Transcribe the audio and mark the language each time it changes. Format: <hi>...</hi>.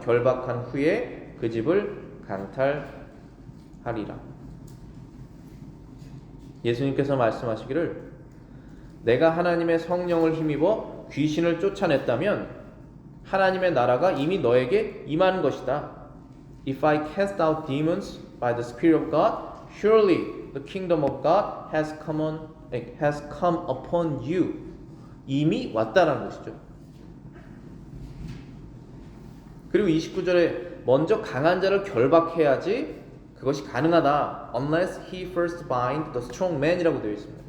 <ko>결박한 후에 그 집을 강탈하리라. 예수님께서 말씀하시기를 내가 하나님의 성령을 힘입어 귀신을 쫓아냈다면 하나님의 나라가 이미 너에게 임한 것이다.</ko> <en>If I cast out demons by the Spirit of God, surely the kingdom of God has come upon you.</en> <ko>이미 왔다라는 것이죠. 그리고 29절에 먼저 강한 자를 결박해야지 그것이 가능하다.</ko> <en>Unless he first bind the strong man</en> <ko>이라고 되어 있습니다.</ko>